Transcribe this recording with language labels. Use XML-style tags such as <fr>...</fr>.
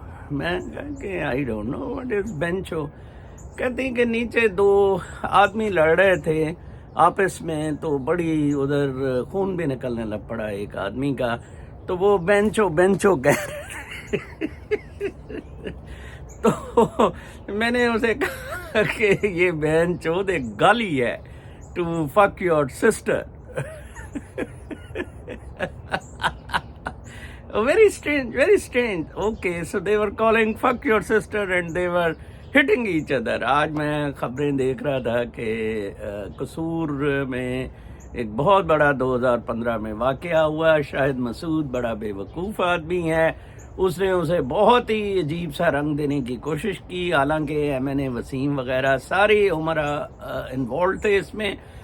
<ur>میں کہا کہ</ur> <en>I don't know what is</en> <ur>بینچو۔ کہتی کہ نیچے 2 آدمی لڑ رہے تھے آپس میں، تو بڑی ادھر خون بھی نکلنے لگ پڑا ایک آدمی کا، تو وہ بینچو کہہ رہے تو میں نے اسے کہا کہ یہ بینچو ایک گالی ہے</ur> <en>To fuck your sister. Very strange. Okay, so they were calling fuck your sister and they were hitting each other.</en> <ur>آج میں خبریں دیکھ رہا تھا کہ قصور میں ایک بہت بڑا 2015 میں واقعہ ہوا۔ شاہد مسعود بڑا بے وقوف آدمی ہے، اس نے اسے بہت ہی عجیب سا رنگ دینے کی کوشش کی، حالانکہ MNA وسیم وغیرہ ساری عمر انوالوڈ تھے اس میں۔</ur>